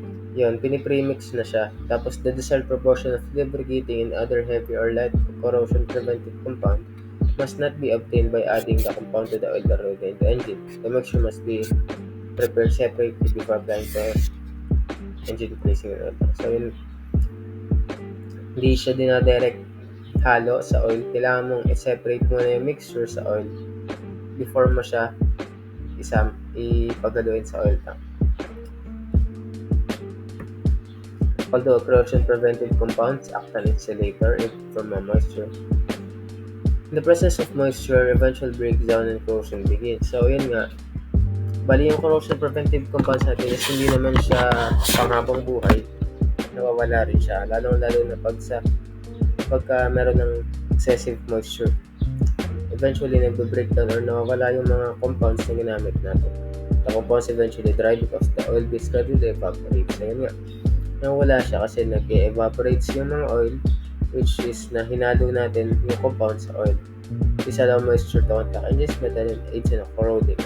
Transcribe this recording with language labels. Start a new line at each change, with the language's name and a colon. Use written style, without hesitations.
Filipino: Yun, pinipremix na siya.
English: Tapos the desired proportion of lubricating and other heavy or light corrosion preventive compound must not be obtained by adding the compound to the oil already in the engine. The mixture must be prepared separately before applying to engine placing and oil.
Filipino: So yun, hindi siya dinadirect halo sa oil. Kailangan mong i-separate muna yung mixture sa oil before mo siya ipagaluin sa oil tank.
English: Although corrosion preventive compounds act an insulator from moisture, in the presence of moisture, eventual breakdown and corrosion begins.
Filipino: So yun nga, yung corrosion preventive compounds natin is hindi naman siya panghabang buhay, nawawala rin siya, lalo na pagka meron ng excessive moisture. Eventually nagbe-breakdown or nawawala yung mga compounds na ginamit natin.
English: The compounds eventually dry because the oil-based gradually evaporates.
Filipino: So yun nga, nawala siya kasi nag-evaporates yung mga oil, which is na hinalo natin yung compound sa oil.
English: This allow moisture to contact and this metal aids in corroding.